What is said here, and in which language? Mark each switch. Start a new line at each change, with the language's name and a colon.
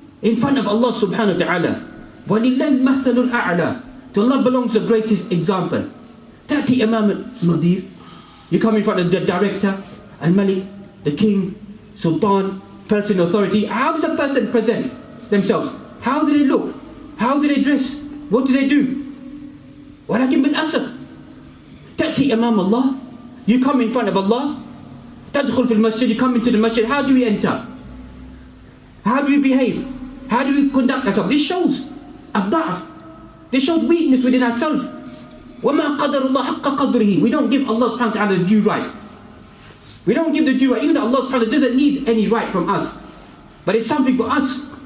English: In front of Allah subhanahu wa ta'ala.
Arabic: وَلِلَّهِ الْمَثَلُ الْأَعْلَى.
English: To Allah belongs the greatest example.
Arabic: تأتي أمام المدير.
English: You come in front of the director, al-malik, the king, sultan, person authority. How does a person present themselves? How do they look? How do they dress? What do they do?
Arabic: ولكن بالأسف تأتي أمام الله.
English: You come in front of Allah.
Arabic: تدخل في المسجد.
English: You come into the masjid. How do we enter? How do we behave? How do we conduct ourselves? This shows الضعف. This shows weakness within ourselves.
Arabic: وَمَا قَدَرُ اللَّهِ حَقَّ قَدْرِهِ.
English: We don't give Allah subhanahu wa ta'ala the due right. We don't give the due right. Even though Allah subhanahu wa ta'ala doesn't need any right from us. But it's something for us.